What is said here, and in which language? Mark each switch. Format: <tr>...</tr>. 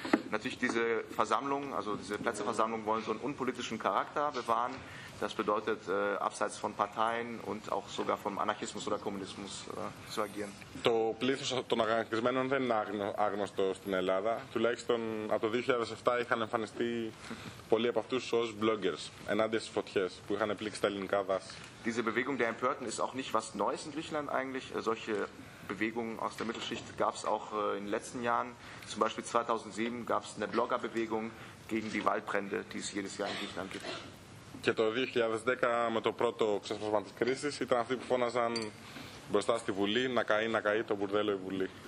<de>Natürlich diese Versammlung, also diese Plätzeversammlung wollen so einen unpolitischen Charakter bewahren. Das bedeutet abseits von Parteien und auch sogar vom Anarchismus oder Kommunismus zu agieren.</de> <el>Το πλήθος των αγανακτισμένων δεν είναι άγνωστο στην Ελλάδα. Τουλάχιστον από το 2007 είχαν εμφανιστεί πολλοί από αυτούς ως bloggers ενάντια στις φωτιές που είχαν πλήξει τα ελληνικά δάση.</el> <de>Diese Bewegung der Empörten ist auch nicht was Neues in Griechenland eigentlich. Solche Bewegungen aus der Mittelschicht gab es auch in den letzten Jahren. Zum Beispiel 2007 gab es eine Bloggerbewegung gegen die Waldbrände, die es jedes Jahr in Griechenland gibt.</de> <el>Και το 2010 με το πρώτο ξέσπασμα της κρίσης ήταν αυτοί που φώναζαν μπροστά στη Βουλή να καεί το μπουρδέλο η Βουλή.</el>